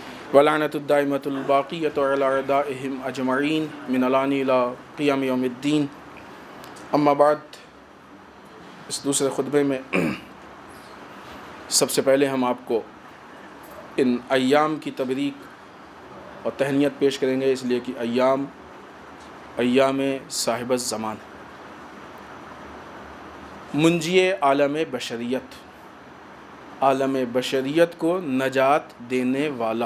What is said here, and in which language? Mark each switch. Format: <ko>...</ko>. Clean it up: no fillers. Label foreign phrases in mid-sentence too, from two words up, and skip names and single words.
<ar>ولعنۃ الدائمۃ الباقیۃ علی اعدائہم اجمعین من الان الی قیام یوم الدین. اما بعد،</ar> <ur>اس دوسرے خطبے میں سب سے پہلے ہم آپ کو ان ایام کی تبریک اور تہنیت پیش کریں گے، اس لیے کہ ایام صاحب الزمان، منجی عالم بشریت، عالم بشریت کو نجات دینے والا.</ur>